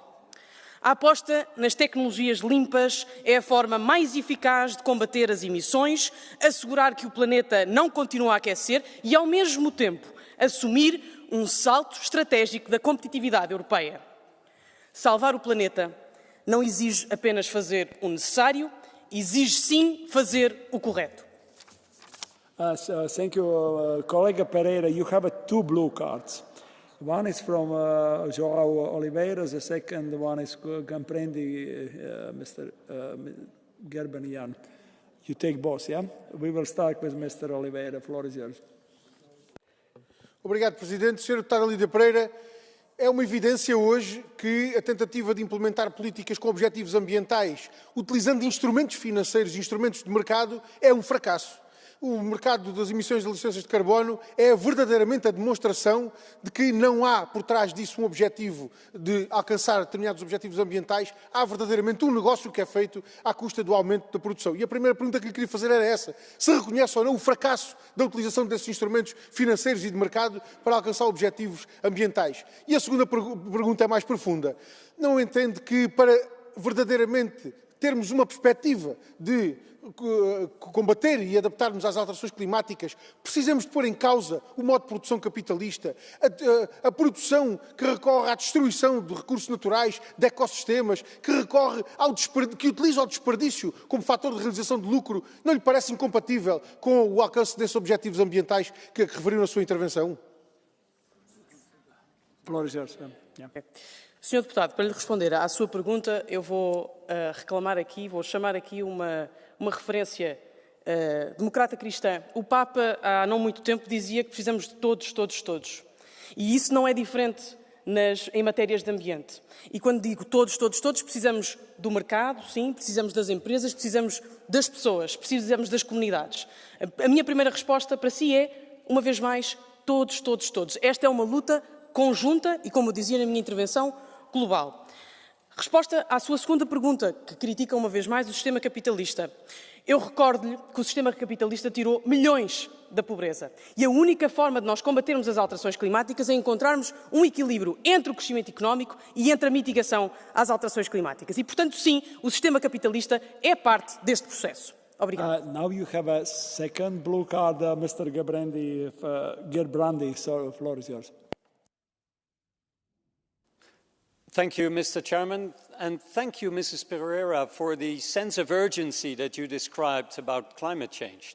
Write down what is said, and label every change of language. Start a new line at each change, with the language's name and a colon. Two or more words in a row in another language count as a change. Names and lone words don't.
Portuguese: A aposta nas tecnologias limpas é a forma mais eficaz de combater as emissões, assegurar que o planeta não continue a aquecer e, ao mesmo tempo, assumir um salto estratégico da competitividade europeia. Salvar o planeta não exige apenas fazer o necessário, exige sim fazer o correto.
English: Thank you, Colega Pereira. You have two blue cards. One is from João Oliveira. The second one is Gamprendi, Mr. Gerbenian. You take both, yeah? We will start with Mr. Oliveira. The floor is yours.
Portuguese: Obrigado, Presidente. Sr. Deputado Lídia Pereira, é uma evidência hoje que a tentativa de implementar políticas com objetivos ambientais, utilizando instrumentos financeiros e instrumentos de mercado, é um fracasso. O mercado das emissões de licenças de carbono é verdadeiramente a demonstração de que não há por trás disso um objetivo de alcançar determinados objetivos ambientais, há verdadeiramente um negócio que é feito à custa do aumento da produção. E a primeira pergunta que lhe queria fazer era essa: se reconhece ou não o fracasso da utilização desses instrumentos financeiros e de mercado para alcançar objetivos ambientais. E a segunda pergunta é mais profunda. Não entende que para verdadeiramente termos uma perspectiva de combater e adaptarmos às alterações climáticas, precisamos de pôr em causa o modo de produção capitalista, a produção que recorre à destruição de recursos naturais, de ecossistemas, que utiliza o desperdício como fator de realização de lucro, não lhe parece incompatível com o alcance desses objetivos ambientais que referiu na sua intervenção? Senhor Deputado, para lhe responder à sua pergunta, eu vou reclamar aqui, vou chamar aqui uma referência democrata cristã. O Papa, há não muito tempo, dizia que precisamos de todos, todos, todos. E isso não é diferente em matérias de ambiente. E quando digo todos, todos, todos, precisamos do mercado, sim, precisamos das empresas, precisamos das pessoas, precisamos das comunidades. A minha primeira resposta para si é, uma vez mais, todos, todos, todos. Esta é uma luta conjunta e, como eu dizia na minha intervenção, global. Resposta à sua segunda pergunta, que critica uma vez mais o sistema capitalista. Eu recordo-lhe que o sistema capitalista tirou milhões da pobreza. E a única forma de nós combatermos as alterações climáticas é encontrarmos um equilíbrio entre o crescimento económico e entre a mitigação às alterações climáticas. E, portanto, sim, o sistema capitalista é parte deste processo. Obrigado.
English: Now you have a second blue card, Mr. Gerbrandi. So the floor is yours. Thank you, Mr. Chairman, and thank you, Mrs. Pereira, for the sense of urgency that you described about climate change.